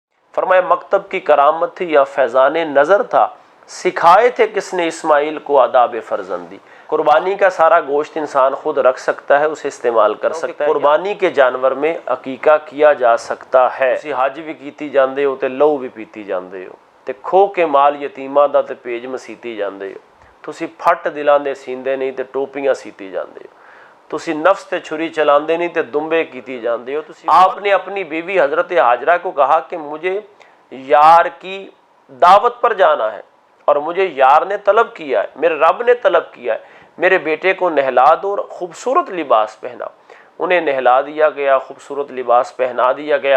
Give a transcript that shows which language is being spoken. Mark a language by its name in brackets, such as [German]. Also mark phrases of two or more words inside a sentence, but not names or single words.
[Urdu] فرمایا مکتب کی کرامت تھی یا فیضان نظر تھا، سکھائے تھے کس نے اسماعیل کو آداب فرزندی۔ قربانی کا سارا گوشت انسان خود رکھ سکتا ہے، اسے استعمال کر سکتا ہے۔ قربانی کے جانور میں عقیقہ کیا جا سکتا ہے۔ [Punjabi] تسی حج بھی کیتی جاندے ہو تے لہو بھی پیتی جاندے ہو تے کھو کے مال یتیماں دا تے پیج مسیتی جاندے ہو، تسی پھٹ دلاں دے سیندے نہیں تے ٹوپیاں سیتی جاندے ہو، تسی نفس تے چھری چلاندے نہیں تے دمبے کیتی جاندے ہو۔ [Urdu] آپ نے اپنی بیوی حضرت ہاجرہ کو کہا کہ مجھے یار کی دعوت پر جانا ہے اور مجھے یار نے طلب کیا ہے، میرے رب نے طلب کیا ہے، میرے بیٹے کو نہلا دو اور خوبصورت لباس پہنا۔ انہیں نہلا دیا گیا، خوبصورت لباس پہنا دیا گیا۔